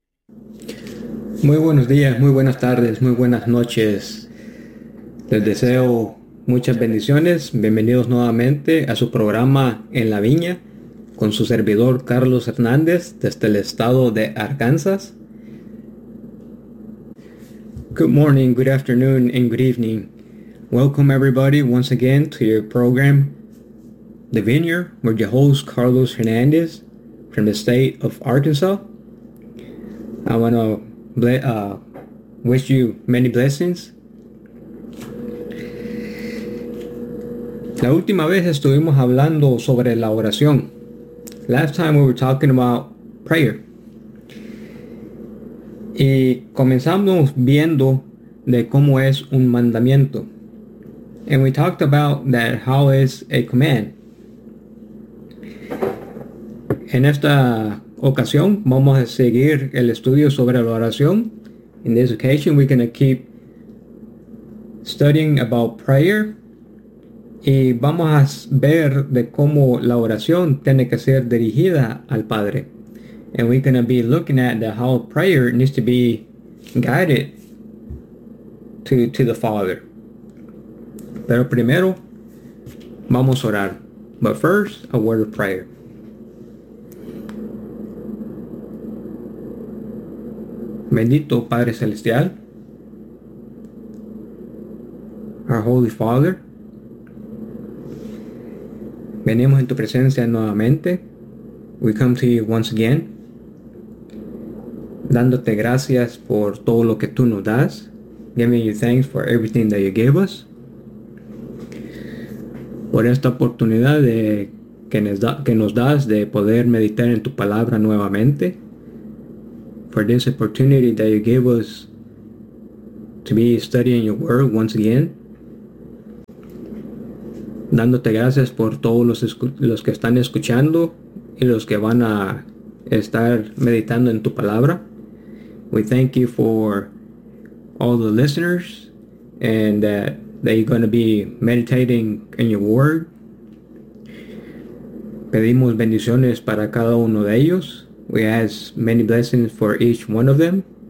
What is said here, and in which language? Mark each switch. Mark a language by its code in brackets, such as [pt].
[es] Muy buenos días, muy buenas tardes, muy buenas noches. Les deseo muchas bendiciones. Bienvenidos nuevamente a su programa En la Viña con su servidor Carlos Hernández desde el estado de Arkansas. [en] Good morning, good afternoon, and good evening. Welcome everybody once again to your program, The Vineyard, with your host Carlos Hernandez from the state of Arkansas. I want to wish you many blessings. [es] La última vez estuvimos hablando sobre la oración. [en] Last time we were talking about prayer. [es] Y comenzamos viendo de cómo es un mandamiento. [en] And we talked about that how is a command. [es] En esta ocasión vamos a seguir el estudio sobre la oración. [en] In this occasion we're going to keep studying about prayer. [es] Y vamos a ver de cómo la oración tiene que ser dirigida al Padre. [en] And we're going to be looking at the how prayer needs to be guided to the Father. [es] Pero primero, vamos a orar. [en] But first, a word of prayer. [es] Bendito Padre Celestial, [en] our Holy Father, [es] venimos en tu presencia nuevamente. [en] We come to you once again, [es] dándote gracias por todo lo que tú nos das. [en] Giving you thanks for everything that you gave us. [es] Por esta oportunidad de que nos das de poder meditar en tu palabra nuevamente. [en] For this opportunity that you gave us to be studying your word once again. [es] dándote gracias por todos los que están escuchando y los que van a estar meditando en tu palabra. [en] We thank you for all the listeners and that they're going to be meditating in your word. [es] Pedimos bendiciones para cada uno de ellos. [en] We ask many blessings for each one of them.